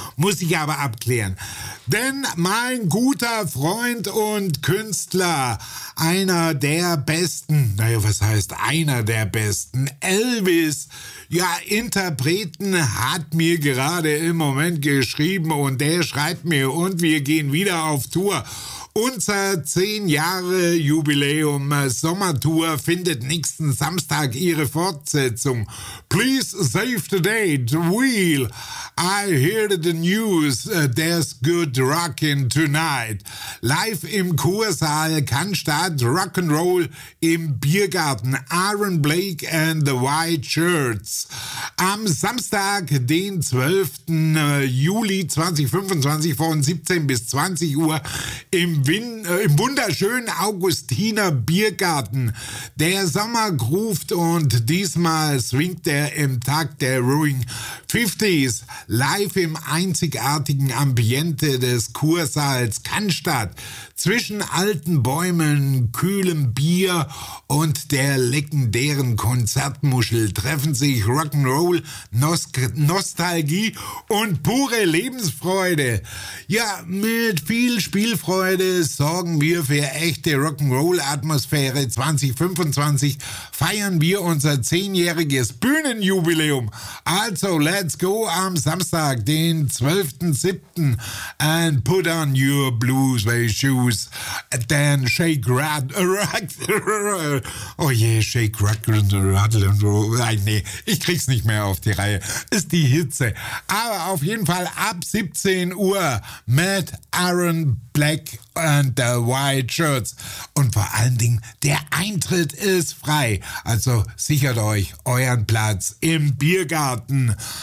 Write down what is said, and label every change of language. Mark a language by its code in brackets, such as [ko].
[de] Muss ich aber abklären. Denn mein guter Freund und Künstler, einer der Besten, naja, was heißt einer der Besten, Elvis, ja, Interpreten, hat mir gerade im Moment geschrieben und der schreibt mir und wir gehen wieder auf Tour. Unser 10 Jahre Jubiläum Sommertour findet nächsten Samstag ihre Fortsetzung. [en] Please save the date. Wheel. I hear the news. There's good rockin' tonight. [de] Live im Kursaal Cannstatt, Rock'n'Roll im Biergarten. Aaron Blake and the White Shirts. Am Samstag, den 12. Juli 2025 von 17 bis 20 Uhr im wunderschönen Augustiner Biergarten. Der Sommer ruft und diesmal swingt er im Takt der Ruin 50s live im einzigartigen Ambiente des Kursaals Cannstatt. Zwischen alten Bäumen, kühlem Bier und der legendären Konzertmuschel treffen sich Rock'n'Roll, Nostalgie und pure Lebensfreude. Ja, mit viel Spielfreude sorgen wir für echte Rock'n'Roll-Atmosphäre. 2025 feiern wir unser 10-jähriges Bühnenjubiläum. Also, [en] let's go [de] am Samstag, den 12.07. and put [en] on your blues shoes. Then shake, shake, rattle and roll. [de] Nein, nee, ich krieg's nicht mehr auf die Reihe. Ist die Hitze. Aber auf jeden Fall ab 17 Uhr mit Aaron Black and the White Shirts. Und vor allen Dingen, der Eintritt ist frei. Also sichert euch euren Platz im Biergarten.